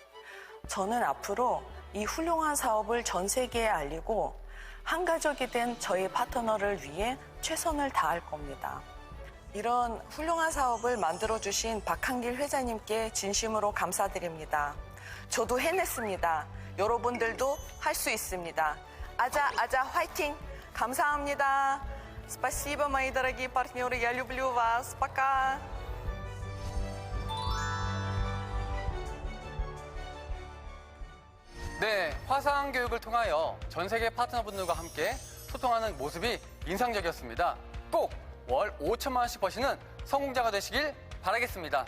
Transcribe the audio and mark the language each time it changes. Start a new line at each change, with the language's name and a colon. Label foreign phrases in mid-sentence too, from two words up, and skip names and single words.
Korean: 저는 앞으로 이 훌륭한 사업을 전 세계에 알리고 한 가족이 된 저희 파트너를 위해 최선을 다할 겁니다. 이런 훌륭한 사업을 만들어주신 박한길 회장님께 진심으로 감사드립니다. 저도 해냈습니다. 여러분들도 할 수 있습니다. 아자 화이팅! 감사합니다.
Russian: Спасибо, мои дорогие партнеры. Я люблю вас. Пока.
Korean: 네, 화상 교육을 통하여 전 세계 파트너분들과 함께 소통하는 모습이 인상적이었습니다. 꼭 월 5천만 원씩 버시는 성공자가 되시길 바라겠습니다.